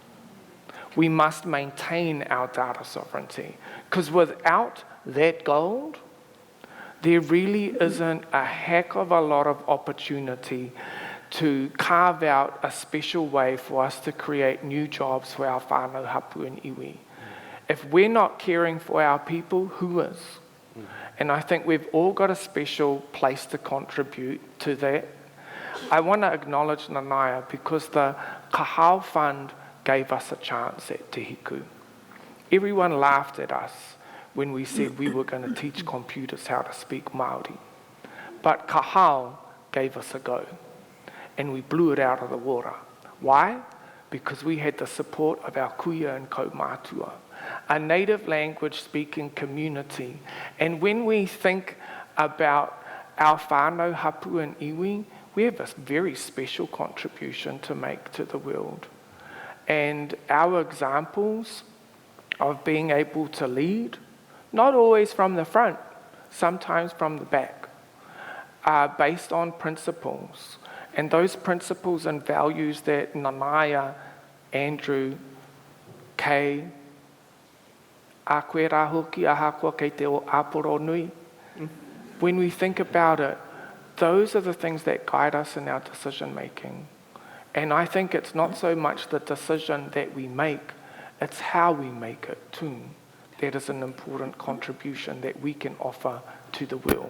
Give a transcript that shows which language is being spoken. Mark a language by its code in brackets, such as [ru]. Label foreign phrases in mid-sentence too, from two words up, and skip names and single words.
[en] We must maintain our data sovereignty, because without that gold, there really isn't a heck of a lot of opportunity to carve out a special way for us to create new jobs for our [mi] whānau hapu [en] and iwi. If we're not caring for our people, who is? And I think we've all got a special place to contribute to that. I want to acknowledge Nanaia because the Kahau Fund gave us a chance at Te Hiku. Everyone laughed at us when we said we were going to teach computers how to speak Māori. But Kahau gave us a go, and we blew it out of the water. Why? Because we had the support of our kuia and kaumātua, a native language speaking community. And when we think about our [mi] whānau hapu [en] and iwi, we have a very special contribution to make to the world. And our examples of being able to lead, not always from the front, sometimes from the back, are based on principles. And those principles and values that Nanaia, Andrew, Kaye, [mi] a koe rā hoki a hākua kei te o āporo nui. [en] When we think about it, those are the things that guide us in our decision making. And I think it's not so much the decision that we make, it's how we make it too. That is an important contribution that we can offer to the world.